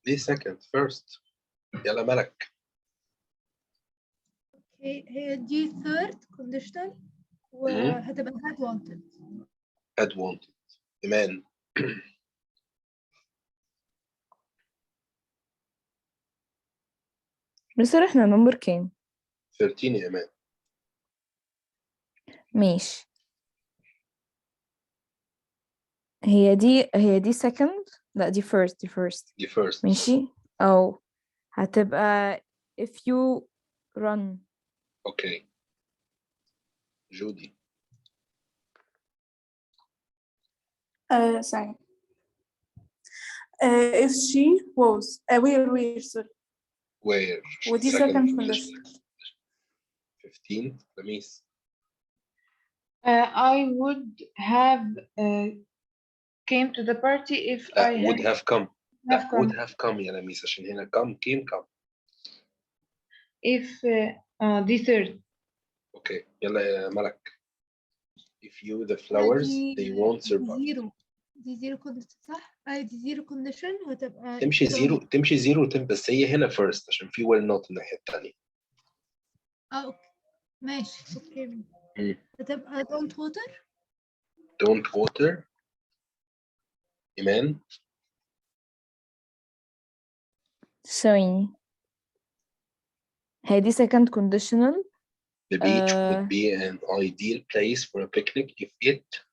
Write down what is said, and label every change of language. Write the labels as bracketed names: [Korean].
[Arabic] ليه second first يلا ملك. اوكي هي دي third conditional وهتبقى had wanted. [English] had wanted. إيمان. [Arabic] مستر احنا نمبر كام؟ 13 يا إيمان. ماشي. هي دي second؟ لا دي first دي first. ماشي. أو هتبقى [English] if you run. [Arabic] أوكي. جودي. [English] ثانية. If she was where sorry. Where [Arabic] ودي second condition. 15 لميس. [English] I would have came to the party if [Arabic] لا [English] I would have come. [Arabic] لا [English] have would come. have come [Arabic] يا لميس عشان هنا [English] come come. If the third. [Arabic] أوكي يلا يا ملك. [English] If you the flowers they won't survive. [Arabic] دي زيرو كونديشن صح؟ دي زيرو كونديشن وهتبقى تمشي زيرو بس هي هنا first عشان في [English] will not [Arabic] الناحية التانية. اوكي ماشي اوكي. مم. هتبقى [English] don't water. don't water. إيمان. [Arabic] ثواني. هي دي second conditional. [English] The beach would be an ideal place for a picnic if it